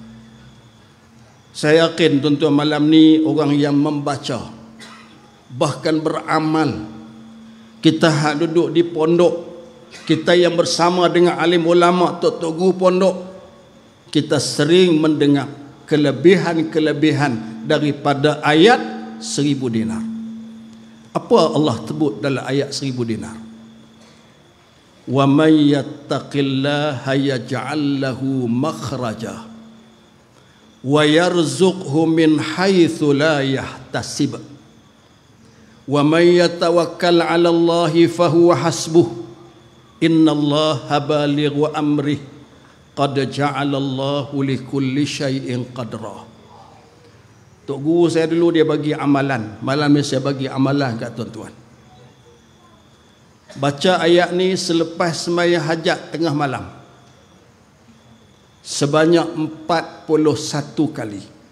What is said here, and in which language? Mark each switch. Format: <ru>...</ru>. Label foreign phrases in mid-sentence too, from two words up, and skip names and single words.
<ms>Saya yakin tuan-tuan malam ni orang yang membaca, bahkan beramal, kita hak duduk di pondok, kita yang bersama dengan alim ulama, tok-tok guru pondok, kita sering mendengar kelebihan-kelebihan daripada ayat 1000 dinar. Apa Allah sebut dalam ayat 1000 dinar?</ms> <ar>ومن يتق الله يجعل له مخرجا ويرزقه من حيث لا يحتسب. ومن يتوكل على الله فهو حسبه. إن الله بالغ أمره قد جعل الله لكل شيء قدرا.</ar> <ms>Tok guru saya dulu dia bagi amalan, malam ni saya bagi amalan kat tuan-tuan. Baca ayat ni selepas sembahyang hajat tengah malam sebanyak 41 kali.</ms>